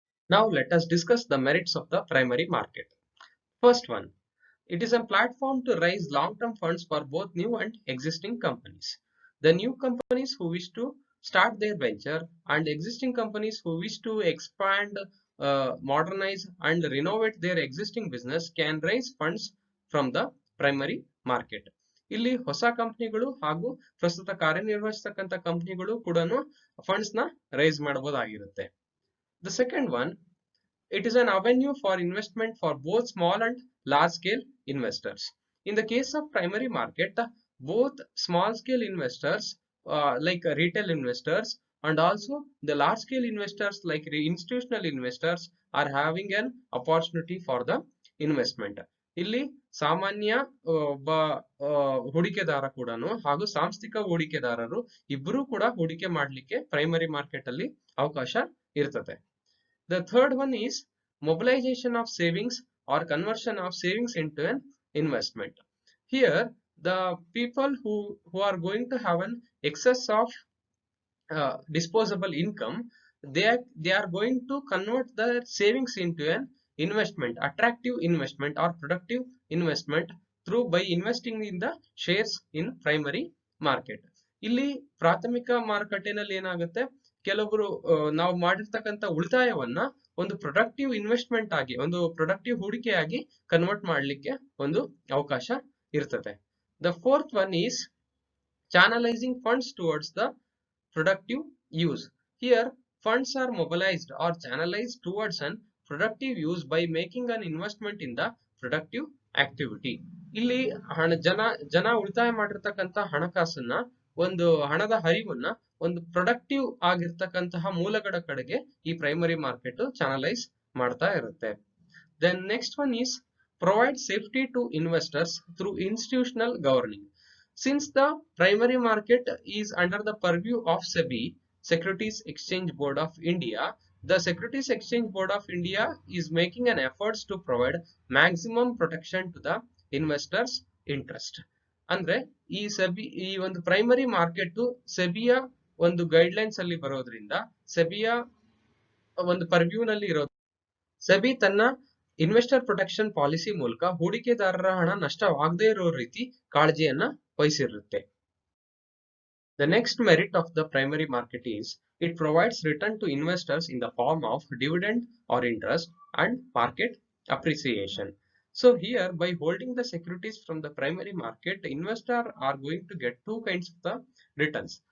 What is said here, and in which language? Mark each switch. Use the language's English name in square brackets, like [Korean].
[English] Now let us discuss the merits of the primary market. First one, it is a platform to raise long-term funds for both new and existing companies. The new companies who wish to start their venture and existing companies who wish to expand, modernize and renovate their existing business can raise funds from the primary market. [Kannada] ಇಲ್ಲಿ ಹೊಸ ಕಂಪನಿಗಳು ಹಾಗೂ ಪ್ರಸ್ತುತ ಕಾರ್ಯನಿರ್ವಹಿಸತಕ್ಕಂತ ಕಂಪನಿಗಳು ಕೂಡ funds ನ rice ಮಾಡಬಹುದಾಗಿರುತ್ತೆ. [English] The second one, it is an avenue for investment for both small and large scale investors. In the case of primary market, both small scale investors like retail investors and also the large scale investors like institutional investors are having an opportunity for the investment. [Kannada] ಇಲ್ಲಿ ಸಾಮಾನ್ಯ ಒಬ್ಬ ಹೂಡಿಕೆದಾರ ಕೂಡ ಹಾಗೂ ಸಾಂಸ್ಥಿಕ ಹೂಡಿಕೆದಾರರು ಇಬ್ಬರೂ ಕೂಡ ಹೂಡಿಕೆ ಮಾಡಲಿಕ್ಕೆ ಪ್ರೈಮರಿ ಮಾರ್ಕೆಟ್ ಅಲ್ಲಿ ಅವಕಾಶ ಇರ್ತದೆ. [English] The third one is mobilization of savings or conversion of savings into an investment. Here, the people who are going to have an excess of disposable income, they are going to convert the savings into an investment, attractive investment or productive investment through by investing in the shares in primary market. [Kannada] ಇಲ್ಲಿ ಪ್ರಾಥಮಿಕ ಮಾರುಕಟ್ಟೆನಲ್ಲಿ ಏನಾಗುತ್ತೆ, ಕೆಲವರು ನಾವು ಮಾಡಿರ್ತಕ್ಕಂಥ ಉಳಿತಾಯವನ್ನ ಒಂದು productive investment ಆಗಿ, ಒಂದು ಪ್ರೊಡಕ್ಟಿವ್ ಹೂಡಿಕೆಯಾಗಿ ಕನ್ವರ್ಟ್ ಮಾಡಲಿಕ್ಕೆ ಒಂದು ಅವಕಾಶ ಇರ್ತದೆ. [English] The fourth one is channelizing funds towards the productive use. Here funds are mobilized or channelized towards an productive use by making an investment in the productive activity. [Kannada] ಇಲ್ಲಿ ಜನ ಉಳಿತಾಯ ಮಾಡಿರ್ತಕ್ಕಂಥ ಹಣಕಾಸನ್ನ, ಒಂದು ಹಣದ ಹರಿವನ್ನ ಒಂದು ಪ್ರೊಡಕ್ಟಿವ್ ಆಗಿರ್ತಕ್ಕಂತಹ ಮೂಲಗಳ ಕಡೆಗೆ ಈ ಪ್ರೈಮರಿ ಮಾರ್ಕೆಟ್ ಚಾನಲೈಸ್ ಮಾಡ್ತಾ ಇರುತ್ತೆ. [English] Then next one is provide safety to investors through institutional governing. Since the primary market is under the purview of SEBI, Securities Exchange Board of India, the Securities Exchange Board of India is making an efforts to provide maximum protection to the investors' interest. [Kannada] ಅಂದ್ರೆ ಈ SEBI, ಈ ಒಂದು primary market ಸೆಬಿಯ ಒಂದು guidelines ಅಲ್ಲಿ ಬರೋದ್ರಿಂದ, ಸೆಬಿಯ ಒಂದು purview ನಲ್ಲಿ ಇರೋದು, ಸೆಬಿ ತನ್ನ ಇನ್ವೆಸ್ಟರ್ ಪ್ರೊಟೆಕ್ಷನ್ ಪಾಲಿಸಿ ಮೂಲಕ ಹೂಡಿಕೆದಾರರ ಹಣ ನಷ್ಟವಾಗದೇ ಇರೋ ರೀತಿ ಕಾಳಜಿಯನ್ನ ವಹಿಸಿರುತ್ತೆ. [English] The next merit of the primary market is it provides return to investors in the form of dividend or interest and market appreciation. So here, by holding the securities from the primary market, investors are going to get two kinds of the returns.